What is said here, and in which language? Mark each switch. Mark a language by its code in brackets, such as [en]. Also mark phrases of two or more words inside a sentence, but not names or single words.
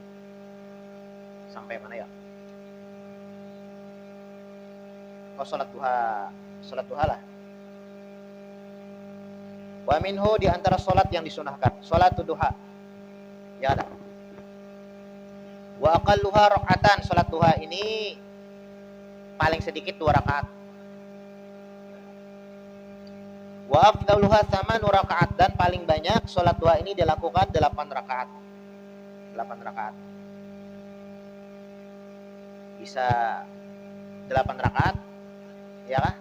[id] Sampai mana ya? Oh, salat duha. Salat duha lah. [ar] وَمِنْهُ, [id] di antara salat yang disunahkan, salat duha. Ya ada. [ar] وأقلها ركعتان. [id] Salat duha ini paling sedikit 2 rakaat. [ar] وأفضلها [id] 8 rakaat, dan paling banyak salat duha ini dilakukan 8 rakaat. 8 rakaat. Bisa 8 rakaat, ya kah?